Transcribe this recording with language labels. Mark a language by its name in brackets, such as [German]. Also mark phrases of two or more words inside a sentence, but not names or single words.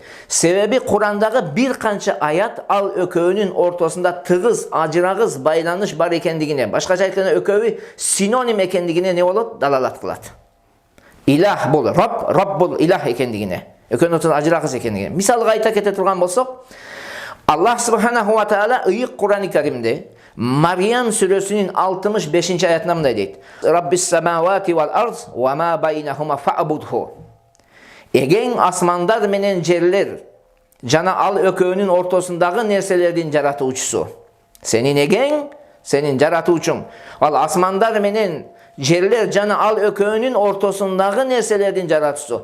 [Kyrgyz] Себеби Курандагы бир канча аят ал экөөнүн ортосунда тыгыз, ажырагыс байланыш бар экендигине, башкача айтканда экөөбү синоним экендигине не болот? Далалат кылат. Илах бул роб бул илах экендигине, экөөнүн ортосунда ажырагыс экендигине. Мисалга айта кете турган болсок, Аллах [Arabic] سبحانه وتعالى [Kyrgyz] ыйык Кур'ан-ы Каримде Мариям сүрөсүнүн 65-аятында мындай дейт: [Arabic] رب السماوات والأرض وما بينهما فاعبده. [Kyrgyz] Эген асмандар менен жерлер жана ал экөөнүн ортосундагы нерселердин жаратуучусу. Сенин эген, сенин жаратуучуң. Ал асмандар менен жерлер жана ал экөөнүн ортосундагы нерселердин жаратуучусу.